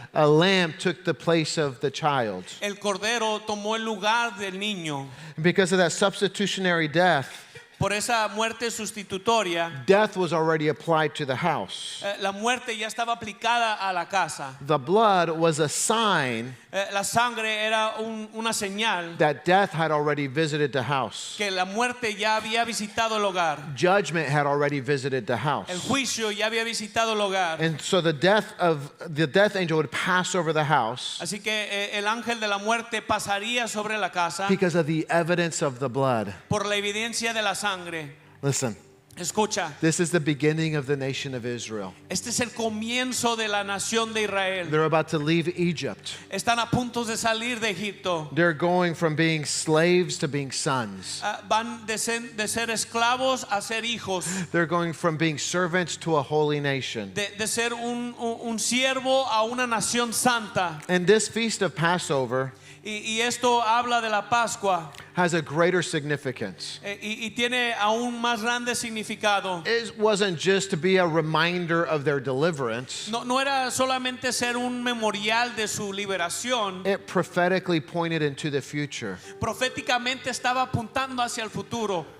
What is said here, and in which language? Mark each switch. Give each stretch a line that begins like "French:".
English: A lamb took the place of the child.
Spanish: El cordero tomó el lugar del niño.
English: Because of that substitutionary death,
Spanish: Por esa muerte sustitutoria,
English: death was already applied to the house.
Spanish: la muerte ya estaba aplicada a la casa.
English: The blood was a sign
Spanish: La sangre era una señal
English: that death had already visited the house.
Spanish: que la muerte ya había visitado el hogar.
English: Judgment had already visited the
Spanish: El
English: house.
Spanish: juicio ya había visitado el hogar.
English: And so the death angel would pass over the house
Spanish: Así que el ángel de la muerte pasaría sobre la casa
English: because of the evidence of the blood.
Spanish: por la evidencia de la sangre.
English: Listen,
Spanish: Escucha,
English: this is the beginning of the nation of Israel.
Spanish: este es el comienzo de la nación de Israel.
English: They're about to leave Egypt.
Spanish: Están a punto de salir de Egipto.
English: They're going from being slaves to being sons.
Spanish: Van de ser esclavos a ser hijos,
English: They're going from being servants to a holy nation.
Spanish: de ser un siervo a una nación santa.
English: And this feast of Passover
Spanish: Y esto habla de la Pascua
English: has a greater significance.
Spanish: y tiene aún más grande significado.
English: It wasn't just to be a reminder of their deliverance.
Spanish: No era solamente ser un memorial de su liberación.
English: It prophetically pointed into the future.
Spanish: Proféticamente estaba apuntando hacia el futuro.